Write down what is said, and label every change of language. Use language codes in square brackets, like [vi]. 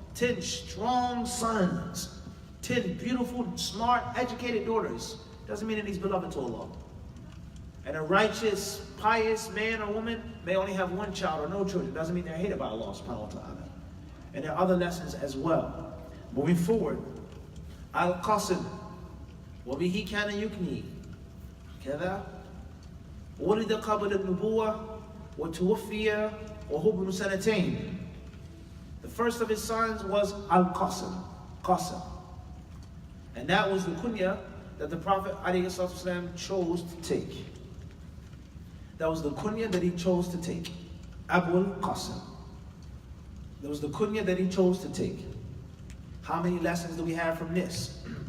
[en] 10 strong sons, 10 beautiful, smart, educated daughters, doesn't mean that he's beloved to Allah. And a righteous, pious man or woman may only have 1 child or no children, doesn't mean they're hated by Allah subhanahu wa ta'ala. And there are other lessons as well. Moving forward, [ar] Al-Qasim, وَبِهِ كَانَ يُكْنِي كَذَا وَلِدَ قَبْلَ النُّبُوَّةِ وَتُوَفِّيَ وَهُبْنُ سَنَتَيْنِ. [en] The first of his sons was Al-Qasim, Qasim. And that was the kunya that the Prophet ﷺ chose to take. That was the kunya that he chose to take. Abul Qasim. That was the kunya that he chose to take. How many lessons do we have from this?